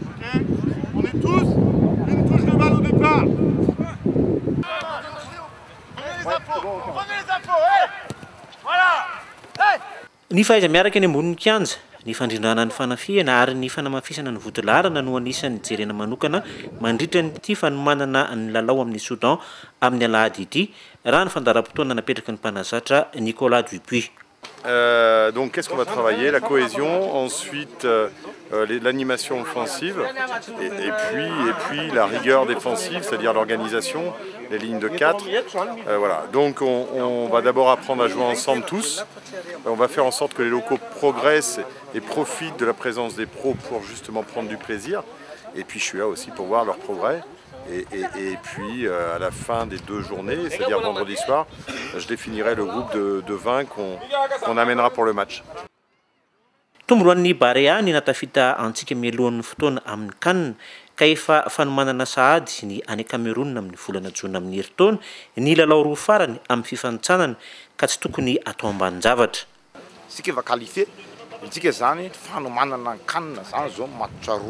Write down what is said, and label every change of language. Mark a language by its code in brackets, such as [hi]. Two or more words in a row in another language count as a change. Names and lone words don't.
[fr] On est tous une touche de balle au départ. Prenez les infos, voilà. [mg] Ny faiza miaraka any ambony kianja, ny fandrindrana ny fanafiana ary ny fanamafisana ny votolarana no anisany jerena manokana mandritra nyity fanomanana ny lalao amin'ny Soudan amin'ny alahady ity, raha ny fandaram-potoana napetraky ny mpanazatra Nicolas Dupuis. [fr] Donc qu'est-ce qu'on va travailler? La cohésion, ensuite l'animation offensive et puis la rigueur défensive, c'est-à-dire l'organisation, les lignes de 4. Voilà. Donc on va d'abord apprendre à jouer ensemble tous. On va faire en sorte que les locaux progressent et profitent de la présence des pros pour justement prendre du plaisir. Et puis je suis là aussi pour voir leur progrès. Et puis à la fin des 2 journées, c'est-à-dire vendredi soir, je définirai le groupe de 20 qu'on amènera pour le match. [mg] Tomboan'ny Barea ny natafita antsika mialohan'ny fotoana amin'ny CAN ka efa fanomanana sahady ny any Cameroun amin'ny volana Jona amin'ny herintaona ny lalao roa farany amin'ny fifanitsanana ka tsy tokony atao ambanin-javatra. Sika [fr] va qualifié, [mg] tsika zany fanomanana CAN zany zao match roa.